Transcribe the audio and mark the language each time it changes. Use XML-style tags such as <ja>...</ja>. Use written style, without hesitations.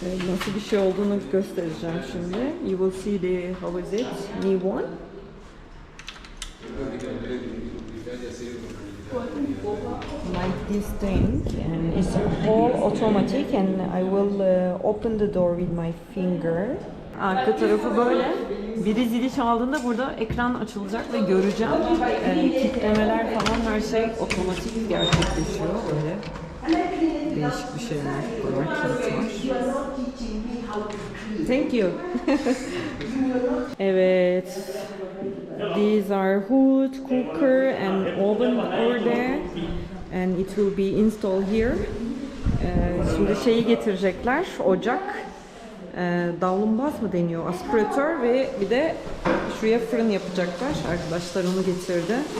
<tr>Nasıl bir şey olduğunu göstereceğim şimdi.</tr> <en>You will see the how is it? New one. Like this thing, and it's all automatic, and I will open the door with my finger.</en> <tr>Arka tarafı böyle. Biri zili çaldığında burada ekran açılacak ve göreceğim. Kitlemeler falan her şey otomatik gerçekleşiyor böyle. Değişik bir şeyler var, kilit var.</tr> <en>Thank you.</en> <tr>Evet.</tr> <en>These are hood, cooker and oven over there. And it will be installed here.</en> <tr>Şimdi şeyi getirecekler, ocak. davlumbaz mı deniyor? Aspiratör ve bir de şuraya fırın yapacaklar. Arkadaşlar onu getirdi.</tr>